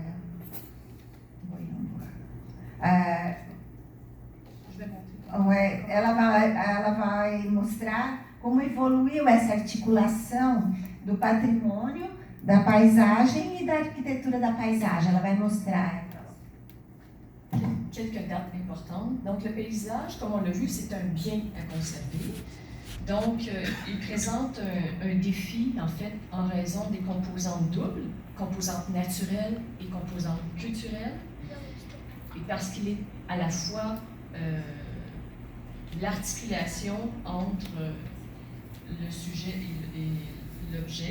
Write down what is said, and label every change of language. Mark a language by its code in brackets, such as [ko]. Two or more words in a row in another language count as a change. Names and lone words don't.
[pt] ela vai mostrar como evoluiu essa articulação do patrimônio, da paisagem e da arquitetura da paisagem. Ela vai mostrar. [fr] Quelques dates importantes. Donc, le paysage, comme on l'a vu, c'est un bien à conserver. Donc, il présente un défi, en fait, en raison des composantes doubles, composantes naturelles et composantes culturelles, et parce qu'il est à la fois l'articulation entre le sujet et l'objet.